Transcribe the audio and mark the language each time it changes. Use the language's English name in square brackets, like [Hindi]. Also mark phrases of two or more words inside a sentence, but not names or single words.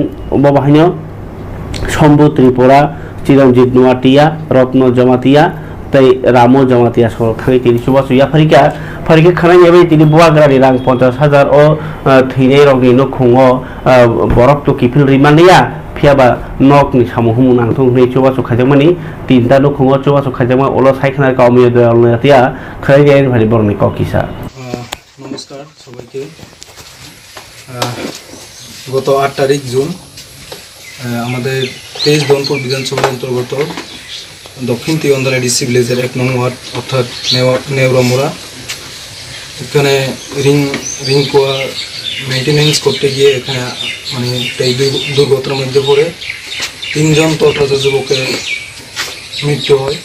[Kok Borok] बाहायनो शंभु त्रिपुरा चिरंजीत नुवातिया रत्न जमातिया तै रामो जमातिया सर थाङै तिनि सुबासुया फरिका खानाय बे तिनि बुवाग्रानि रां 50,000 ओ थैनाय रंनि नखुङो बरफ तो किफिल रिमानैया फियाबा नकनि सामु नांथों नै सुबासु खाजमानि तिनटा नखुङो सुबासु खाजमा अल साइखना काउमिया दयालनातिया खानाय भारि बरनि ककिसा [Bangla] নমস্কার সবাইকে গত 8 তারিখ জুন আমাদের 23 ধনপুর বিধানসভার অন্তর্গত দক্ষিণ তিয়ন্দাল ডিসি ভিলেজের 1 নং ওয়ার্ড অর্থাৎ নেওরামোড়া এখানে রিং কোয়া মেইনটেনেন্স করতে গিয়ে এখানে মানে এই দুর্ঘটনার মধ্যে পড়ে 3 জন তরতাজা যুবকের মৃত্যু হয়।